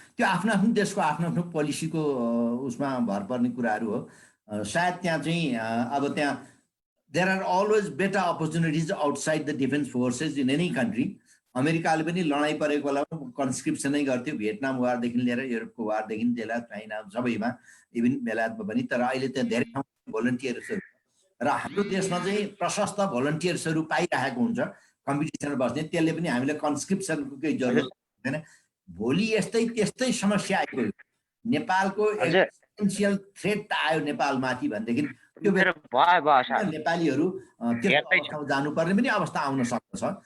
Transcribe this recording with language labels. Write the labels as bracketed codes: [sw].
[ne] त्यो आफ्नो आफ्नो देशको आफ्नो आफ्नो पोलिसीको उसमा भर पर्ने कुराहरू हो। सायद त्यहाँ चाहिँ अब त्यहाँ [en] There are always better opportunities outside the defence forces in any country. [ne] अमेरिकाले पनि लडाइँ परेको बेलामा कन्स्क्रिप्सनै गर्थ्यो, भियतनाम वारदेखि लिएर युरोपको वारदेखि लिएर चाइना सबैमा, इभन बेलायतमा पनि। तर अहिले त्यहाँ धेरै ठाउँमा भोलन्टियर्सहरू र हाम्रो देशमा चाहिँ प्रशस्त भोलन्टियर्सहरू पाइरहेको हुन्छ कम्पिटिसनमा बस्ने। त्यसले पनि हामीले कन्स्क्रिप्सनको केही जरुरत हुँदैन। भोलि यस्तै त्यस्तै समस्या आइगयो, नेपालको एक्जिस्टेन्सियल थ्रेट आयो नेपालमाथि भनेदेखि त्यो नेपालीहरू त्यस्तो अवस्थामा जानुपर्ने पनि अवस्था आउन सक्दछ।